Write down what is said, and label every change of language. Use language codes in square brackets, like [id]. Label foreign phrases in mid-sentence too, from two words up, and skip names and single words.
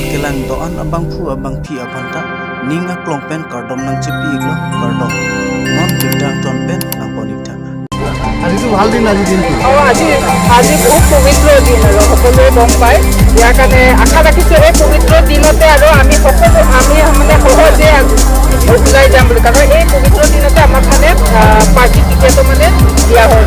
[mjw] ang doan abangphu abangphi abanta ninga klongpen kardom nang chipi iglo kardom non bitang tonpen nang bonita [as] আজি তো ভাল দিন আজি দিনটো আজি বহুত পবিত্ৰ দিন আৰু সকলোৱে গম পায় ইয়াৰ কাৰণে আশা ৰাখিছোঁ এই পবিত্ৰ দিনতে আৰু আমি মানে সহজে ওলাই যাম বুলি কাৰণ এই পবিত্ৰ দিনতে আমাক মানে [en] party ticket [as] মানে দিয়া হ'ল